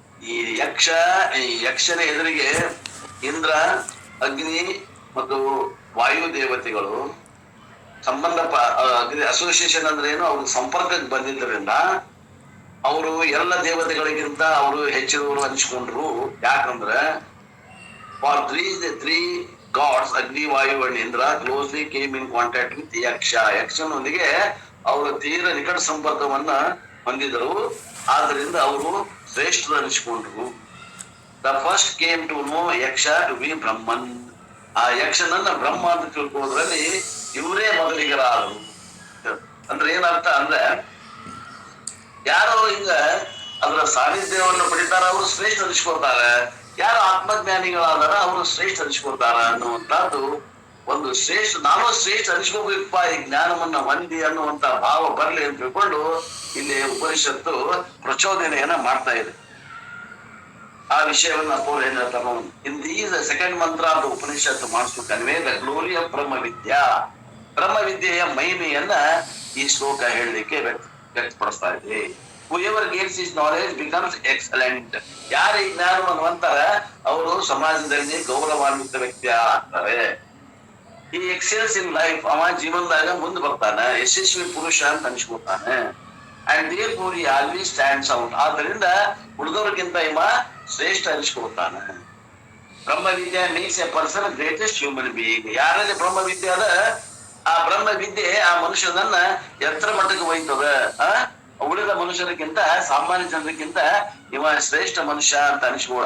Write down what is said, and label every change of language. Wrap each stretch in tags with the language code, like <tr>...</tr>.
<kn>ಈ ಯಕ್ಷನ ಎದುರಿಗೆ ಇಂದ್ರ, ಅಗ್ನಿ ಮತ್ತು ವಾಯು ದೇವತೆಗಳು ಸಂಬಂಧ ಅಸೋಸಿಯೇಷನ್ ಅಂದ್ರೆ ಏನು, ಅವ್ರಿಗೆ ಸಂಪರ್ಕಕ್ಕೆ ಬಂದಿದ್ದರಿಂದ ಅವರು ಎಲ್ಲ ದೇವತೆಗಳಿಗಿಂತ ಅವರು ಹೆಚ್ಚಿನವರು ಹಂಚ್ಕೊಂಡ್ರು. ಯಾಕಂದ್ರೆ</kn> <en>For the three gods, Agni, Vayu and Indra, closely came in contact with Yaksha.</en> <kn>ಯಕ್ಷನೊಂದಿಗೆ ಅವರು ತೀರ ನಿಕಟ ಸಂಪರ್ಕವನ್ನ ಹೊಂದಿದರು, ಆದ್ದರಿಂದ ಅವರು ಶ್ರೇಷ್ಠರು ಅನಿಸಿಕೊಂಡ್ರು.</kn> <en>The first came to know Yaksha to be Brahman.</en> <kn>ಆ ಯಕ್ಷನನ್ನ ಬ್ರಹ್ಮ ಅಂತ ತಿಳ್ಕೊಳ್ಳೋದ್ರಲ್ಲಿ ಇವರೇ ಮೊದಲಿಗರಾದರು. ಅಂದ್ರೆ ಏನರ್ಥ ಅಂದ್ರೆ, ಯಾರು ಈಗ ಅದರ ಸಾನ್ನಿಧ್ಯವನ್ನು ಪಡಿತಾರ ಅವರು ಶ್ರೇಷ್ಠ ಅನಿಸ್ಕೊಳ್ತಾರೆ, ಯಾರು ಆತ್ಮಜ್ಞಾನಿಗಳಾದಾರ ಅವರು ಶ್ರೇಷ್ಠ ಅನಿಸ್ಕೊಳ್ತಾರ ಅನ್ನುವಂಥದ್ದು ಒಂದು ಶ್ರೇಷ್ಠ, ನಾನು ಶ್ರೇಷ್ಠ ಅನಿಸ್ಕೋಬೇಕಪ್ಪ ಈ ಜ್ಞಾನವನ್ನ ಹೊಂದಿ ಅನ್ನುವಂತ ಭಾವ ಬರ್ಲಿ ಅಂತ ತಿಳ್ಕೊಂಡು ಇಲ್ಲಿ ಉಪನಿಷತ್ತು ಪ್ರಚೋದನೆಯನ್ನ ಮಾಡ್ತಾ ಇದೆ. ಆ ವಿಷಯವನ್ನ ಅಪ್ಪವ್ರು ಏನ್ ಹೇಳ್ತಾರ,</kn> <en>in these second mantra</en> <kn>ಅಂತ ಉಪನಿಷತ್ತು ಮಾಡಿಸು</kn> <en>Convey the glory of Brahmavidya.</en> <kn>ಬ್ರಹ್ಮವಿದ್ಯೆಯ ಮಹಿಮೆಯನ್ನ ಈ ಶ್ಲೋಕ ಹೇಳಲಿಕ್ಕೆ ವ್ಯಕ್ತಪಡಿಸ್ತಾ ಇದೆ.</kn> <en>Whoever gets his knowledge becomes excellent.</en> <kn>ಯಾರು ಈ ಜ್ಞಾನವನ್ನು ಹೊಂತಾರೆ ಅವರು ಸಮಾಜದಲ್ಲಿ ಗೌರವಾನ್ವಿತ ವ್ಯಕ್ತಿ ಆಗ್ತಾರೆ.</kn> <en>he excels in life,</en> <kn>ಅವ ಜೀವನದಾಗ ಮುಂದೆ ಬರ್ತಾನೆ, ಯಶಸ್ವಿ ಪುರುಷ ಅಂತ ಅನಿಸ್ಕೊತಾನೆ.</kn> <en>And therefore he always stands out.</en> <kn>ಆದ್ದರಿಂದ ಉಳಿದವ್ರಿಗಿಂತ ಇವ ಶ್ರೇಷ್ಠ ಅನಿಸ್ಕೊಳ್ತಾನೆ. ಬ್ರಹ್ಮವಿದ್ಯೆ</kn> <en>Makes a person greatest human being.</en> <kn>ಯಾರಲ್ಲಿ ಬ್ರಹ್ಮವಿದ್ಯೆ ಅದ, ಆ ಬ್ರಹ್ಮವಿದ್ಯೆ ಆ ಮನುಷ್ಯನನ್ನ ಎತ್ತರ ಮಟ್ಟಕ್ಕೆ ಒಯ್ತದ. ಉಳಿದ ಮನುಷ್ಯರಿಗಿಂತ, ಸಾಮಾನ್ಯ ಜನರಿಗಿಂತ ಇವ ಶ್ರೇಷ್ಠ ಮನುಷ್ಯ ಅಂತ ಅನಿಸ್ಕೊಳ.</kn>